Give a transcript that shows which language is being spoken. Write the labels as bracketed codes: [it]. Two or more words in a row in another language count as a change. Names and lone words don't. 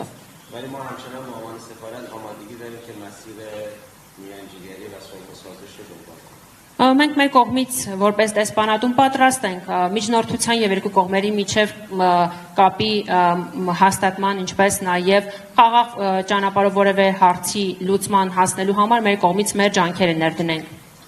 [fa] ولی ما همچنان به عنوان سفارت آمادگی داریم که مسیر میانجیگری و صلح سازش رو دنبال کنیم. [hy] Մենք մեր կողմից որպես դեսպանատուն պատրաստ ենք միջնորդության եւ երկու կողմերի միջև կապի հաստատման, ինչպես նաեւ խաղաղ ճանապարհով որևէ հարցի լուծման հասնելու համար մեր կողմից մեր ջանքերը ներդնենք։